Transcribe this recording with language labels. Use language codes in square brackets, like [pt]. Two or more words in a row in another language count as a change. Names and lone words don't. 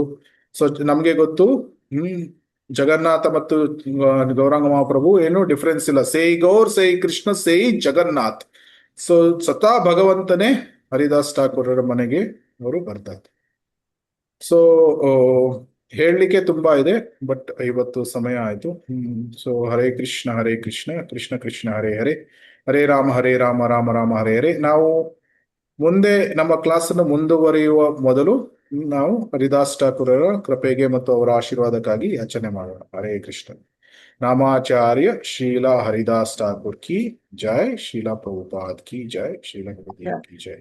[kn] ಸೊ ನಮ್ಗೆ ಗೊತ್ತು, ಜಗನ್ನಾಥ ಮತ್ತು ಗೌರಾಂಗ ಮಹಾಪ್ರಭು ಏನು ಡಿಫ್ರೆನ್ಸ್ ಇಲ್ಲ. [bn] সেই গৌর, সেই কৃষ্ণ, সেই জগন্নাথ. [kn] ಸೊ ಸ್ವತಃ ಭಗವಂತನೇ ಹರಿದಾಸ್ ಠಾಕೂರರ ಮನೆಗೆ ಅವರು ಬರ್ತಾ ಇದ್ರು. ಸೊ ಹೇಳಲಿಕ್ಕೆ ತುಂಬಾ ಇದೆ, ಬಟ್ ಇವತ್ತು ಸಮಯ ಆಯ್ತು. [sa] ಸೊ ಹರೇ ಕೃಷ್ಣ ಕೃಷ್ಣ ಕೃಷ್ಣ ಹರೇ ಹರೇ, ಹರೇ ರಾಮ ರಾಮ ರಾಮ ಹರೇ ಹರೇ. [kn] ನಾವು ಮುಂದೆ ನಮ್ಮ ಕ್ಲಾಸ್ ಅನ್ನು ಮುಂದುವರಿಯುವ ಮೊದಲು ನಾವು ಹರಿದಾಸ್ ಠಾಕೂರರ ಕೃಪೆಗೆ ಮತ್ತು ಅವರ ಆಶೀರ್ವಾದಕ್ಕಾಗಿ ಯಾಚನೆ ಮಾಡೋಣ. [sa] ಹರೇ ಕೃಷ್ಣ. [hi] नामाचार्य श्रीला हरिदास ठाकुर की जय, श्रीला प्रभुपाद की जय, श्रीला गुरुदेव की जय.